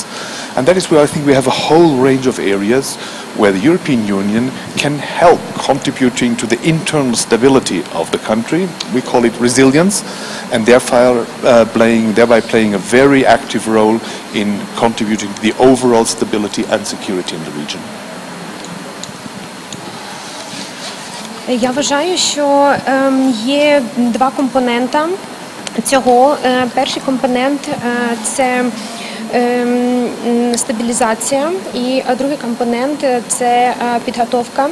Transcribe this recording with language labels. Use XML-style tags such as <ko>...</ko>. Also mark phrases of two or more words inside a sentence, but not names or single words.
<en>And that is where I think we have a whole range of areas where the European Union can help contributing to the internal stability of the country. We call it resilience, and thereby playing a very active role in contributing to the overall stability and security in the region.</en> <uk>Я вважаю, що є два компонента цього. Перший компонент – це стабілізація, і другий компонент – це підготовка.</uk>